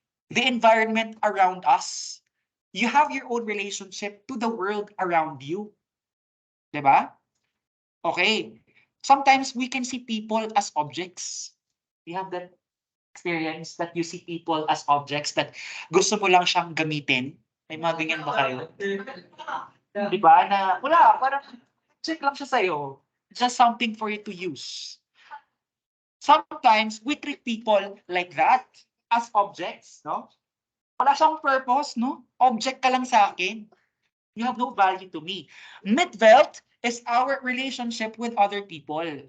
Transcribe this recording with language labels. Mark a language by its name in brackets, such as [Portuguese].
[English] The environment around us. You have your own relationship to the world around you. Diba? Okay. Sometimes we can see people as objects. We have that experience that you see people as objects that [Filipino] gusto mo lang siyang gamitin. May mga ganyan ba kayo? Di ba? Na wala, parang check lang siya sa'yo. [English] Just something for you to use. Sometimes we treat people like that. as objects, [Filipino] no? Wala siyang purpose, no? Object ka lang sa akin. [English] You have no value to me. Midwelt is our relationship with other people.